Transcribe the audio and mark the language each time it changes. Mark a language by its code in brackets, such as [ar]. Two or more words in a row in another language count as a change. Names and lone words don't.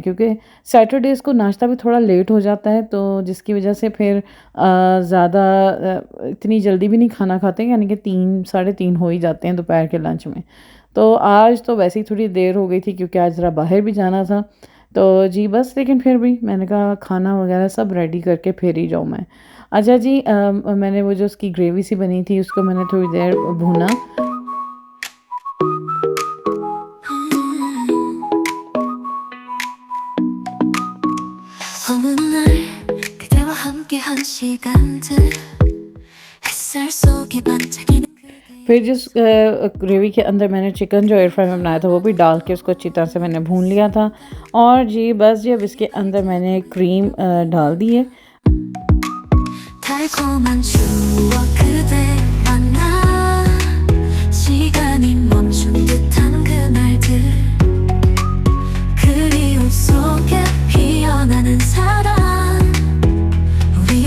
[hi] क्योंकि सैटरडेज़ को नाश्ता भी थोड़ा लेट हो जाता है, तो जिसकी वजह से फिर ज़्यादा इतनी जल्दी भी नहीं खाना खाते, यानी कि 3 साढ़े 3 हो ही जाते हैं दोपहर के लंच में। तो आज तो वैसे ही थोड़ी देर हो गई थी क्योंकि आज ज़रा बाहर भी जाना था। तो जी बस, लेकिन फिर भी मैंने कहा खाना वगैरह सब रेडी करके फिर ही जाऊँ मैं। अच्छा जी मैंने वो जो उसकी ग्रेवी सी बनी थी उसको मैंने थोड़ी देर भूना। [ko] 어느 날 그대와 함께한 시간들 햇살 속에 반짝이는 [hi] फिर जिस ग्रेवी के अंदर मैंने चिकन जो [en] air fry [hi] में बनाया था वो भी डाल के उसको अच्छी तरह से मैंने भून लिया था। और जी बस जी अब इसके अंदर मैंने क्रीम डाल दी है। [ko] 달콤한 추억 그대 만나 시간이 멈춘 듯한 그날들 그리움 속에 피어나는 사랑